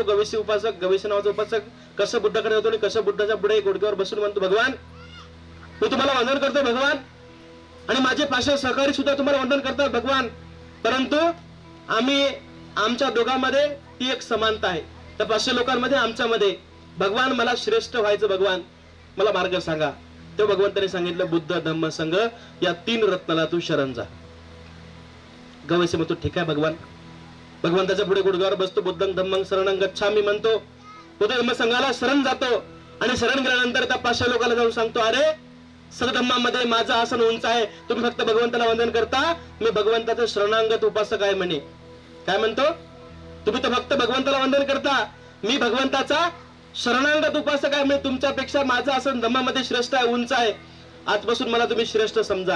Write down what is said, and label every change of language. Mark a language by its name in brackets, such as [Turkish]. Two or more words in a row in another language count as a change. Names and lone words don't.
[Marathi] गविसी उपासक, गविसी नावाचा उपासक कसं बुद्धाकडे जातो आणि कसं बुद्धाच्या पुढे गुडघ्यावर बसून म्हणतो भगवान मी तुम्हाला वंदन करतो भगवान, आणि माझे 500 सहकारी सुद्धा तुम्हाला वंदन करतात भगवान, परंतु आमच्या दोघांमध्ये ती एक समानता आहे. त्या 500 लोकांमध्ये आमच्यामध्ये भगवान मला श्रेष्ठ व्हायचं, भगवान मला मार्ग सांगा. तेव्हा भगवंताने सांगितलं बुद्ध धम्म संघ या 3 रत्नाला तू शरण जा. गवैसी म्हणतो ठीक आहे भगवान. भगवंताच्या पुढे गुडघ्यावर बसतो. [Pali] बुद्धं धम्मं शरणं गच्छामी म्हणतो. [Marathi] बुद्ध धम्म संघाला शरण जातो आणि शरण गेल्यानंतर त्या 500 लोकांना जाऊन सांगतो अरे सधम्मामध्ये माझं आसन उंच आहे, तुम्ही फक्त भगवंताला वंदन करता, मी भगवंताचं शरणांगत उपासक आहे म्हणे. काय म्हणतो, तुम्ही तर फक्त भगवंताला वंदन करता, मी भगवंताचा शरणांगत उपासक आहे, म्हणजे तुमच्यापेक्षा माझं आसन धम्मामध्ये श्रेष्ठ आहे, उंच आहे, आजपासून मला तुम्ही श्रेष्ठ समजा.